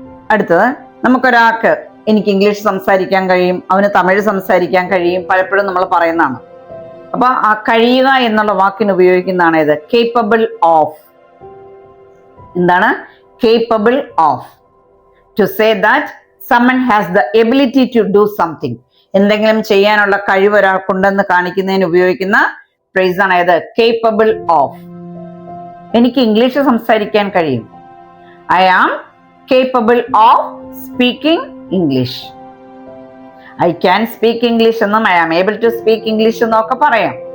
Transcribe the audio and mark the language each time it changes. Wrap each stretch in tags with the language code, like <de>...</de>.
<ml>അടുത്തത്, നമുക്കൊരാൾക്ക് എനിക്ക് ഇംഗ്ലീഷ് സംസാരിക്കാൻ കഴിയും, അവന് തമിഴ് സംസാരിക്കാൻ കഴിയും, പലപ്പോഴും നമ്മൾ പറയുന്നതാണ്. അപ്പൊ ആ കഴിയുക എന്നുള്ള വാക്കിന് ഉപയോഗിക്കുന്നതാണ് ഇത്, കേപ്പബിൾ ഓഫ്. എന്താണ് capable of?</ml> <en>To say that someone has the ability to do something.</en> <ml>എന്തെങ്കിലും ചെയ്യാനുള്ള കഴിവ് ഒരാൾക്കുണ്ടെന്ന് കാണിക്കുന്നതിന് ഉപയോഗിക്കുന്ന ഫ്രേസാണ് ഇത്, കേപ്പബിൾ ഓഫ്. എനിക്ക് ഇംഗ്ലീഷ് സംസാരിക്കാൻ കഴിയും.</ml> <en>I am capable of speaking English. I can speak English</en> <ml>എന്നും</ml> <en>I am able to speak English</en> <ml>എന്നും ഒക്കെ പറയാം.</ml>